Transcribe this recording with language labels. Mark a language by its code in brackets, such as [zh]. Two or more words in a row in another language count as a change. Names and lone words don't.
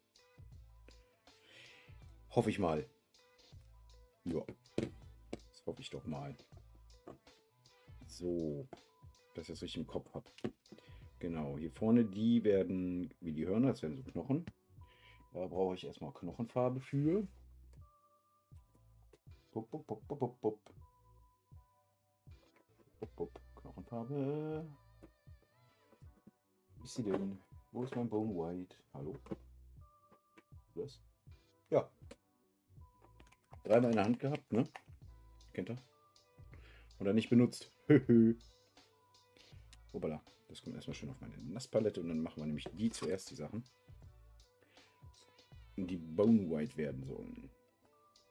[de] Hoffe ich mal. Ja. Das hoffe ich doch mal. So. Dass ich das richtig im Kopf habe. Genau, hier vorne, die werden wie die Hörner, das werden so Knochen. Da brauche ich erstmal Knochenfarbe für. Bup, bup, bup, bup, bup, bup. Bup, bup. Knochenfarbe. Wo ist sie denn? Wo ist mein Bone White? Hallo? Was? Ja. Dreimal in der Hand gehabt, ne? Kennt ihr? Oder nicht benutzt. Hoppala, das kommt erstmal schön auf meine Nasspalette und dann machen wir nämlich die zuerst, die Sachen, die Bone White werden sollen.